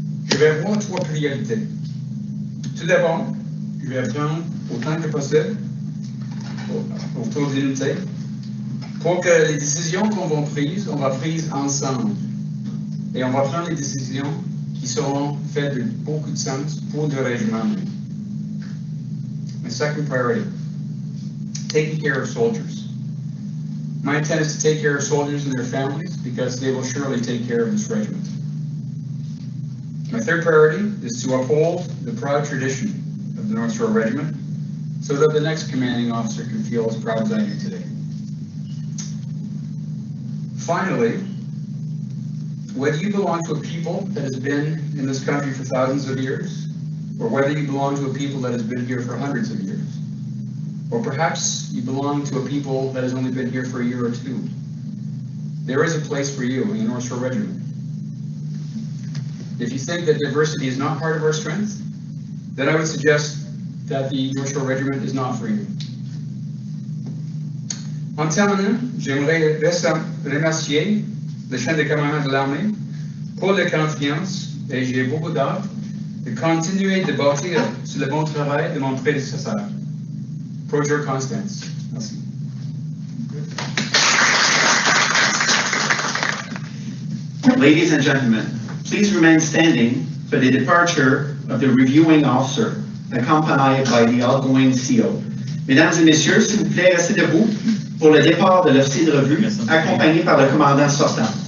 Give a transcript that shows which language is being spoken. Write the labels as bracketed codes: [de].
[fr] Je vais avoir 3 priorités. Tout d'abord, je vais apprendre autant que possible autour de l'unité pour que les décisions qu'on va prendre, on va prendre ensemble. Et on va prendre les décisions qui seront faites de beaucoup de sens pour le régiment. [en] My second priority, taking care of soldiers. My intent is to take care of soldiers and their families because they will surely take care of this regiment. My third priority is to uphold the proud tradition of the North Shore Regiment so that the next commanding officer can feel as proud as I do today. Finally, whether you belong to a people that has been in this country for thousands of years, or whether you belong to a people that has been here for hundreds of years, or perhaps you belong to a people that has only been here for a year or two, there is a place for you in the North Shore Regiment. If you think that diversity is not part of our strength, then I would suggest that the North Shore Regiment is not for you. [fr] En terminant, j'aimerais remercier le chef de commandement de l'armée pour la confiance et j'ai beaucoup d'hâte de continuer de bâtir sur le bon travail de mon prédécesseur. Proger Constance. Merci. [en] Ladies and gentlemen, please remain standing for the departure of the reviewing officer, accompanied by the outgoing CO. [fr] Mesdames et messieurs, s'il vous plaît, restez debout pour le départ de l'officier de revue, accompagné par le commandant sortant.